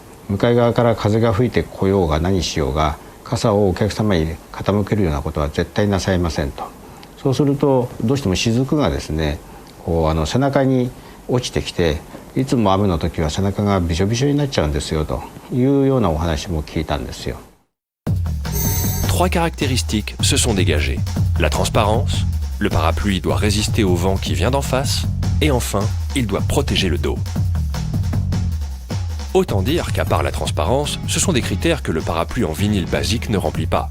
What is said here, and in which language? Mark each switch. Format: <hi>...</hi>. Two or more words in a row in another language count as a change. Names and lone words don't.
<ja>向かい側から風が吹いてこようが何しようが、傘をお客様に傾けるようなことは絶対なさいませんと。そうするとどうしても雫がですね、こう背中に落ちてきて、いつも雨の時は背中がびしょびしょになっちゃうんですよというようなお話も聞いたんですよ。</ja> <fr>Trois caractéristiques se sont dégagées. La transparence, le parapluie doit résister au vent qui vient d'en face, et enfin, il doit protéger le dos. Autant dire qu'à part la transparence, ce sont des critères que le parapluie en vinyle basique ne remplit pas.</fr>